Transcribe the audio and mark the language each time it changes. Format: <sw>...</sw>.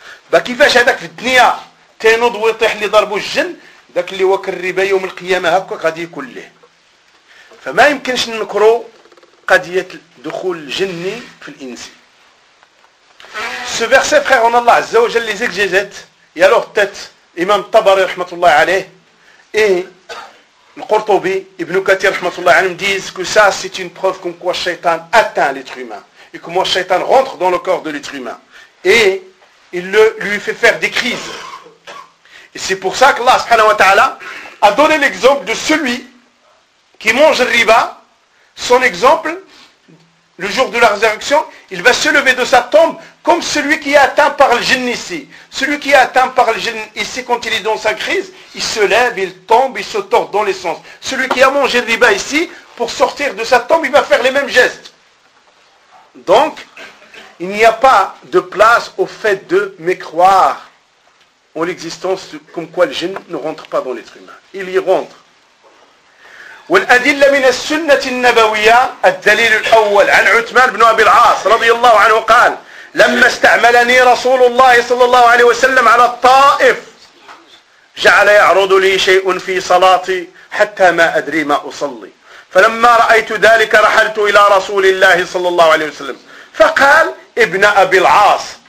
<ar>بكيفاش هذاك في الدنيا تينوض ويطيح اللي ضربوا الجن داك اللي واكل الربا يوم القيامه هكاك غادي يكون ليه فما يمكنش ننكروا قضيه دخول الجني في الانس</ar> <fr>Ce verset, frère, en Allah, Azzawajal, les exégètes, et alors peut-être, Imam Tabari, rahmatullah alayh, et le Qurtubi, Ibn Kathir, rahmatullah alayh, disent que ça, c'est une preuve comme quoi Shaitan atteint l'être humain, et comment Shaitan rentre dans le corps de l'être humain. Et il lui fait faire des crises. Et c'est pour ça qu'Allah, subhanahu wa ta'ala, a donné l'exemple de celui qui mange le riba, son exemple, le jour de la résurrection, il va se lever de sa tombe comme celui qui est atteint par le djinn ici. Celui qui est atteint par le djinn ici, quand il est dans sa crise, il se lève, il tombe, il se tord dans les sens. Celui qui a mangé le riba ici, pour sortir de sa tombe, il va faire les mêmes gestes. Donc, il n'y a pas de place au fait de mécroire en l'existence comme quoi le djinn ne rentre pas dans l'être humain. Il y rentre.</fr> <ar>والأدلة من السنة النبوية الدليل الأول عن عثمان بن أبي العاص رضي الله عنه قال لما استعملني رسول الله صلى الله عليه وسلم على الطائف جعل يعرض لي شيء في صلاتي حتى ما أدري ما أصلي فلما رأيت ذلك رحلت إلى رسول الله صلى الله عليه وسلم فقال ابن أبي العاص</ar>